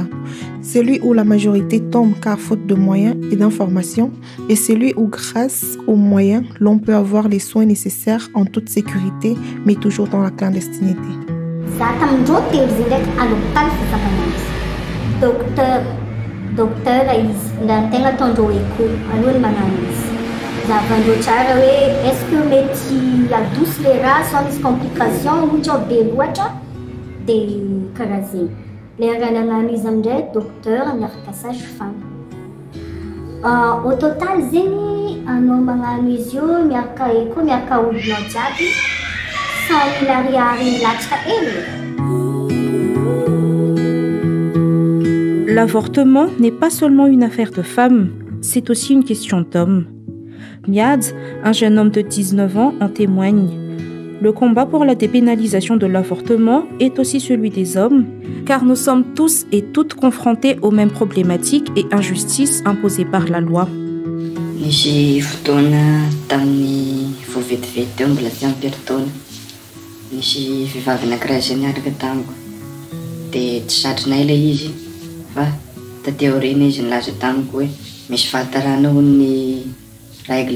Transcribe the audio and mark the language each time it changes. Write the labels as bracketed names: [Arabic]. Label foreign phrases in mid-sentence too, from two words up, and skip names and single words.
[French] Celui où la majorité tombe car faute de moyens et d'informations, et celui où grâce aux moyens, l'on peut avoir les soins nécessaires en toute sécurité, mais toujours dans la clandestinité. [Malagasy] Docteur izy na tegna ataondreo écho alohany manano izy zavandreo tsara hoe [French] est-ce que [Malagasy] mety adosy le raha sans misy complication ohatra ao be loatra dia karaha zegny le raha nagnano izy amindray docteur miaraka sage-femme. [French] Au total [Malagasy] zegny anao magnano izy io miaraka écho miaraka olonao jiaby 100 000 ariary latsaka hely. [French] L'avortement n'est pas seulement une affaire de femmes, c'est aussi une question d'hommes. Miad, un jeune homme de 19 ans, en témoigne. Le combat pour la dépénalisation de l'avortement est aussi celui des hommes, car nous sommes tous et toutes confrontés aux mêmes problématiques et injustices imposées par la loi. [Malagasy] Nisy fotoana tamin'ny vao vetivety eo mbola tsy ampy taona Nisy vehivavy anankiray izay niaraka tamiko. Dia tsy satrinay ilay izy fa taty aoriana izy nilaza tamiko hoe misy fahatarana hono ny règle.